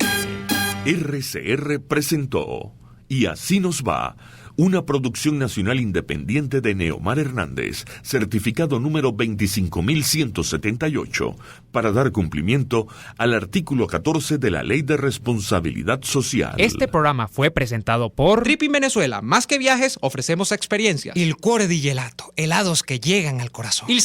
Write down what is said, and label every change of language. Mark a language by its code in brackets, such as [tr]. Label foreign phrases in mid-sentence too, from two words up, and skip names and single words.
[es] RCR presentó Y Así Nos Va, una producción nacional independiente de Neomar Hernández, certificado número 25178, para dar cumplimiento al artículo 14 de la Ley de Responsabilidad Social. Este programa fue presentado por Trip Venezuela. Más que viajes, ofrecemos experiencias. [it] Il cuore di gelato, [es] helados que llegan al corazón.